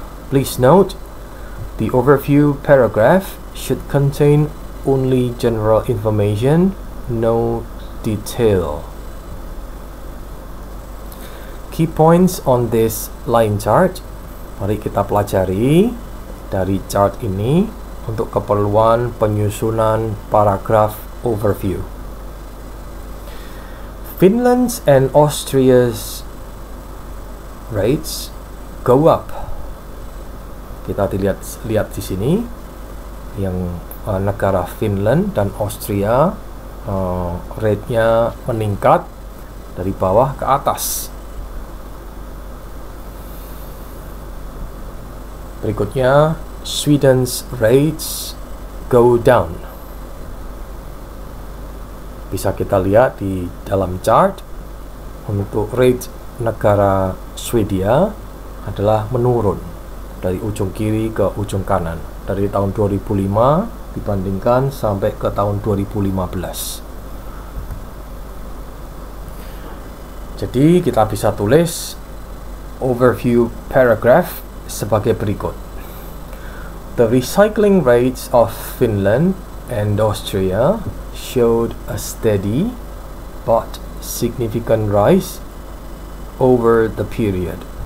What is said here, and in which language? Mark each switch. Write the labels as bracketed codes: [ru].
[en] Please note, the overview paragraph should contain only general information, no detail. Key points on this line chart. [id] Mari kita pelajari dari chart ini untuk keperluan penyusunan paragraf overview. [en] Finland's and Austria's rates go up. [id] Kita lihat di sini yang negara Finland dan Austria rate-nya meningkat dari bawah ke atas. Berikutnya, [en] Sweden's rates go down. [id] Bisa kita lihat di dalam chart, untuk rate negara Swedia adalah menurun dari ujung kiri ke ujung kanan, dari tahun 2005 dibandingkan sampai ke tahun 2015. Jadi kita bisa tulis overview paragraph sebagai berikut. [en] The recycling rates of Finland and Austria showed a steady but significant rise over the period.